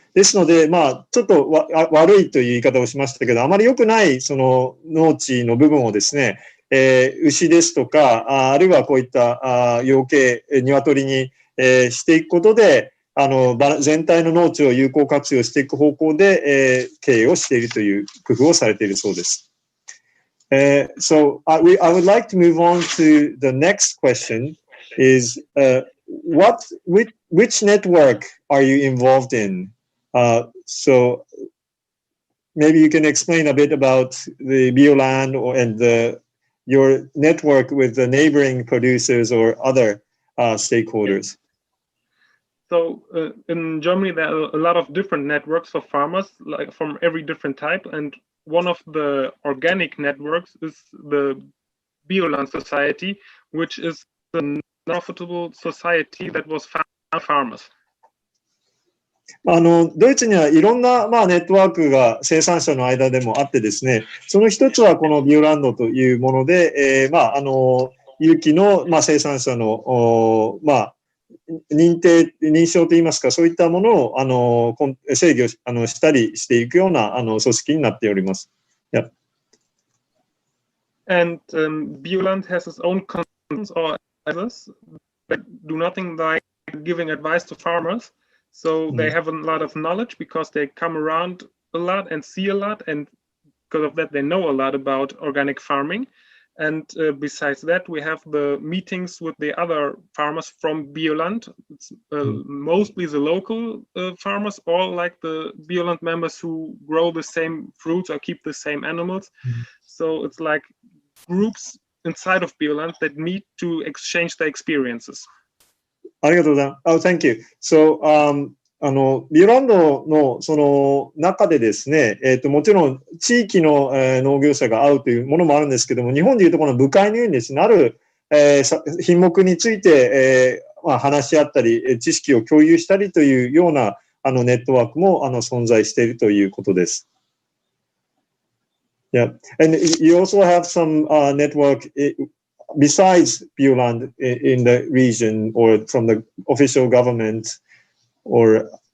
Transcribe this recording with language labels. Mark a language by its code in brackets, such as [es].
[ja] ですので、ちょっと悪いという言い方をしましたけど、あまり良くないその農地の部分をですね、牛ですとか、あるいはこういった養鶏、鶏にしていくことで、全体の農地を有効活用していく方向で経営をしているという工夫をされているそうです。 [en] So I would like to move on to the next question is which network are you involved in? So maybe you can explain a bit about the Bioland and your network with the neighboring producers or other stakeholders. So in Germany, there are a lot of different networks for farmers, like from every different type, and one of the organic networks is the Bioland Society, which is the profitable society that was founded by farmers. [ja] ドイツにはいろんな、ネットワークが生産者の間でもあってですね、その一つはこのビオランドというもので、有機の、生産者の、認証といいますか、そういったものを制御したりしていくような組織になっております。 [en] Yeah. And Bioland has its own consultants or advisors that do nothing like giving advice to farmers. So they have a lot of knowledge because they come around a lot and see a lot, and because of that they know a lot about organic farming. And besides that, we have the meetings with the other farmers from Bioland. It's mostly the local farmers, or like the Bioland members who grow the same fruits or keep the same animals. So it's like groups inside of Bioland that meet to exchange their experiences. [ja] ありがとうございます。 [en] Thank you. [ja] So, ビオランドのその中でですね、もちろん地域の農業者が会うというものもあるんですけども、日本でいうとこの部会のようにですね、ある品目について話し合ったり、知識を共有したりというようなネットワークも存在しているということです。 [en] Yeah, and you also have some network besides Bioland in the region or from the official government or